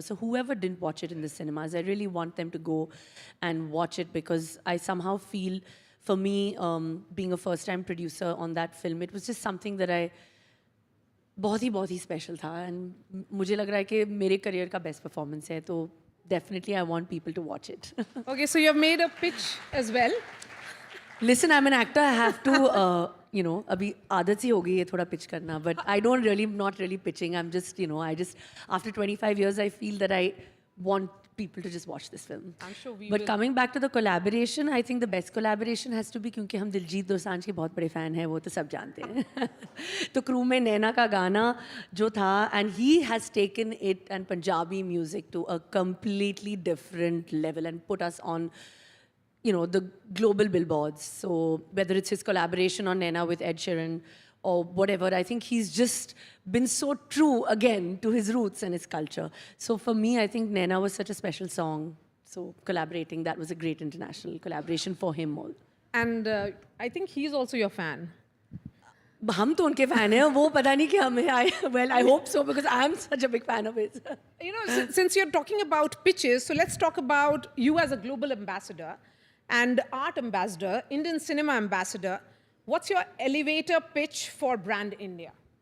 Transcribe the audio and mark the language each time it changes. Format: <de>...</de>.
<en>So whoever didn't watch it in the cinemas, I really want them to go and watch it, because I somehow feel, for me, being a first-time producer on that film, it was just something that</en> <hi>बहुत ही special था,</hi> <en>and</en> <hi>मुझे लग रहा है कि मेरे career का best performance है, तो</hi> <en>definitely I want people to watch it. Okay, so you have made a pitch as well. Listen, I'm an actor. I have to,</en> <hi>अभी आदत सी हो गई है थोड़ा pitch करना.</hi> <en>But I not really pitching. I'm just, after 25 years, I feel that I want people to just watch this film. I'm sure we But will. coming back to the collaboration, I think the best collaboration has to be,</en> <hi>क्योंकि हम दिलजीत दोसांझ के बहुत बड़े fan हैं, वो तो सब जानते हैं. तो crew में नैना का गाना जो था,</hi> <en>and he has taken it and Punjabi music to a completely different level and put us on, the global billboards. So whether it's his collaboration on Naina with Ed Sheeran or whatever, I think he's just been so true again to his roots and his culture. So for me, I think Naina was such a special song. So collaborating, that was a great international collaboration for him all. And I think he's also your fan.</en> <hi>हम तो उनके fan हैं, वो पता नहीं कि हमें.</hi> <en>Well, I hope so, because I'm such a big fan of his. Since you're talking about pitches, so let's talk about you as a global ambassador and art ambassador, Indian cinema ambassador. What's your elevator pitch for Brand India?</en>